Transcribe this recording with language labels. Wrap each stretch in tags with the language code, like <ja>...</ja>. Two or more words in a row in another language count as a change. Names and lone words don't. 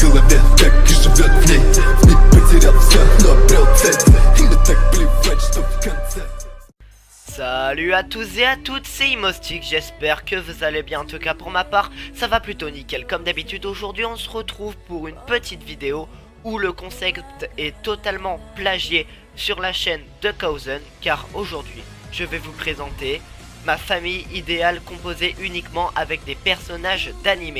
<ru>так и живет в ней. Не потерял все, но обрел цель. И мы так плевать, что в конце.</ru> <fr>Salut à tous et à toutes, c'est Imostic, j'espère que vous allez bien. En tout cas pour ma part, ça va plutôt nickel. Comme d'habitude, aujourd'hui on se retrouve pour une petite vidéo où le concept est totalement plagié sur la chaîne de Kauzen. Car aujourd'hui, je vais vous présenter ma famille idéale composée uniquement avec des personnages d'animé.</fr>